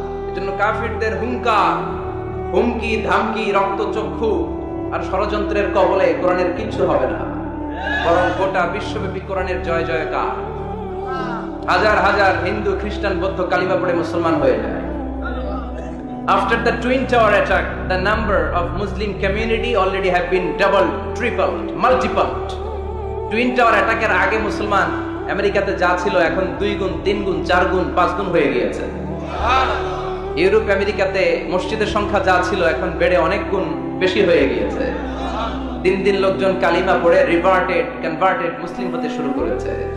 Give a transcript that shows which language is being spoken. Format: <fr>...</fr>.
<bn>এজন্য কাফিরদের হুঙ্কার, হুমকি, ধামকি, রক্তচক্ষু আর ষড়যন্ত্রের কবলে কোরআনের কিচ্ছু হবে না, বরং গোটা বিশ্বব্যাপী কোরআনের জয় জয়কার। হাজার হাজার হিন্দু, খ্রিস্টান, বৌদ্ধ কালিমা পড়ে মুসলমান হয়ে যায়।</bn> <en>After the Twin Tower attack, the number of Muslim community already have been doubled, tripled, multiplied.</en> <bn>Twin Tower attack এর আগে মুসলমান আমেরিকাতে যা ছিল এখন 2 গুণ, 3 গুণ, 4 গুণ, 5 গুণ হয়ে গিয়েছে। ইউরোপ আমেরিকাতে মসজিদের সংখ্যা যা ছিল এখন বেড়ে অনেক গুণ বেশি হয়ে গিয়েছে। দিন দিন লোকজন কালিমা পড়ে রিভার্টেড, কনভার্টেড মুসলিম হতে শুরু করেছে।</bn>